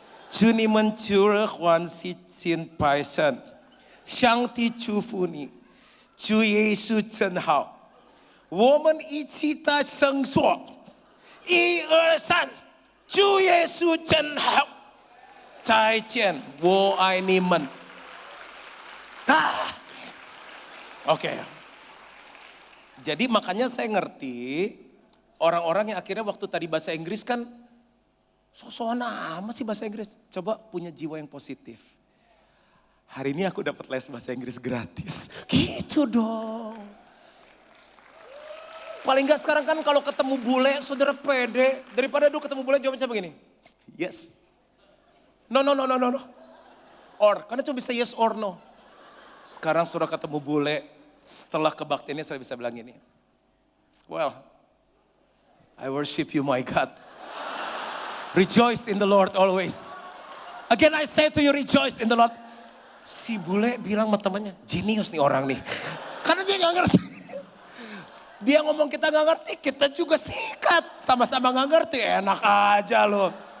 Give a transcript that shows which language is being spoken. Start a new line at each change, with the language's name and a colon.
Chinese: 祝你们主日欢喜心百盛，上帝祝福你，主耶稣真好，我们一起大声说，1、2、3，主耶稣真好，再见，我爱你们。
Indonesian: Oke. Jadi makanya saya ngerti orang-orang yang akhirnya waktu tadi bahasa Inggris kan so-soan amat sih bahasa Inggris. Coba punya jiwa yang positif. Hari ini aku dapat les bahasa Inggris gratis. Gitu dong. Paling gak sekarang kan kalau ketemu bule, saudara pede. Daripada dulu ketemu bule jawabnya begini.
English: Yes. No.
Indonesian: Or, karena cuma bisa
English: yes or no.
Indonesian: Sekarang saudara ketemu bule, setelah kebaktiannya saya bisa bilang gini.
English: Well, I worship you my God. Rejoice in the Lord always. Again I say to you, rejoice in the Lord.
Indonesian: Si bule bilang sama temannya, jenius nih orang nih. Karena dia gak ngerti. Dia ngomong kita gak ngerti, kita juga sikat. Sama-sama gak ngerti, enak aja loh.